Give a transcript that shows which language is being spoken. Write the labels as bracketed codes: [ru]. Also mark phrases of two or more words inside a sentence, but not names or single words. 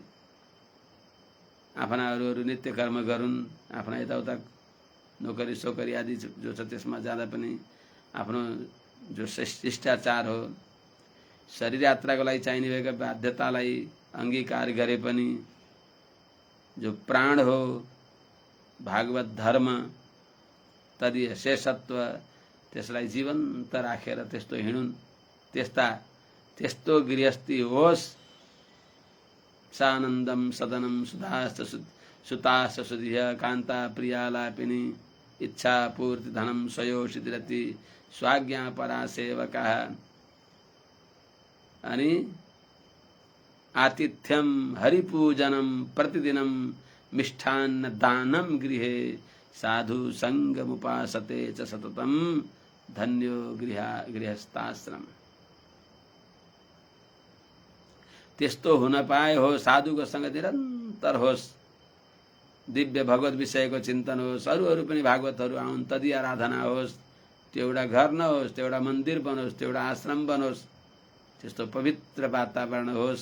[ne] आफ्ना अरू नित्य कर्म गरून्, आफ्ना यताउता नोकरी सोकरी आदि जो छ त्यसमा जाँदा पनि आफ्नो जो शिष्टाचार हो, शरीर यात्राको लागि चाहिने भएका बाध्यतालाई अंगीकार गरे पनि जो प्राण हो भागवत धर्म तदीय शेषत्व त्यसलाई जीवन्त राखेर त्यस्तो हिँडुन्। त्यस्तो गृहस्थी होस्। [sa] सानन्दम सदनम सुताश्च सुधिय कान्ता प्रियालापिनी इच्छा पूर्ति धनम स्वयोषितिरति स्वाज्ञा परा सेवका। अनि आतिथ्यम हरिपूजनम प्रतिदिनम मिष्ठान्न दानम गृहे साधु संगमुपासते च सततम धन्यो गृहस्थाश्रम। [ne] त्यस्तो हुन पाए हो, साधुको सँग निरन्तर होस्, दिव्य भगवत विषयको चिन्तन होस्, अरू पनि भागवतहरू आउन्, तदी आराधना होस्, त्यो एउटा घर नहोस्, त्यो एउटा मन्दिर बनोस्, त्यो एउटा आश्रम बनोस्, त्यस्तो पवित्र वातावरण होस्।